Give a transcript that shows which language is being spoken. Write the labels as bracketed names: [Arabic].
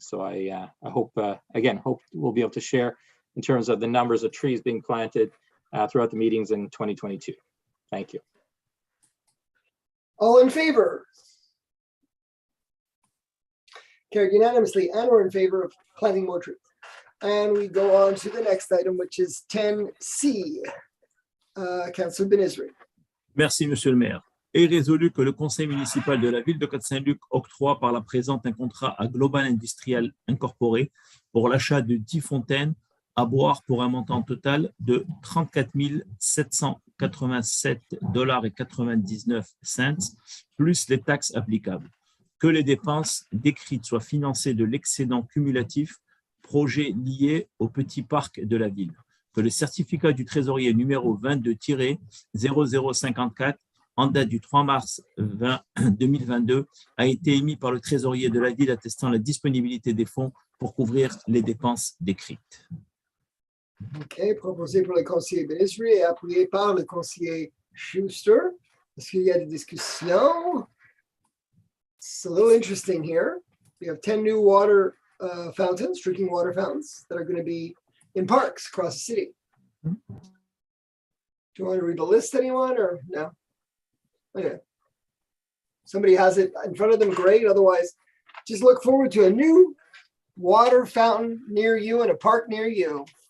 [English] So I hope, again, hope we'll be able to share in terms of the numbers of trees being planted throughout the meetings in 2022. Thank you. All in favor? Carried unanimously, and we're in favor of planting more trees. And we go on to the next item, which is 10C. Councillor Bénézri. [French] Merci, Monsieur le maire. Est résolu que le conseil municipal de la ville de Côte Saint-Luc octroie par la présente un contrat à Global Industrial Incorporé pour l'achat de 10 fontaines à boire pour un montant total de 34 787,99 $, plus les taxes applicables. Que les dépenses décrites soient financées de l'excédent cumulatif projet lié au petit parc de la ville. Que le certificat du trésorier numéro 22-0054 en date du 3 mars 2022 a été émis par le trésorier de la ville attestant la disponibilité des fonds pour couvrir les dépenses décrites. OK, proposé pour le conseiller Benizri et appuyé par le conseiller Schuster. Est-ce qu'il y a des discussions? [English] It's a little interesting here. We have 10 new water fountains, drinking water fountains that are going to be in parks across the city. Do you want to read the list, anyone, or no? Okay. Somebody has it in front of them, great. Otherwise, just look forward to a new water fountain near you in a park near you.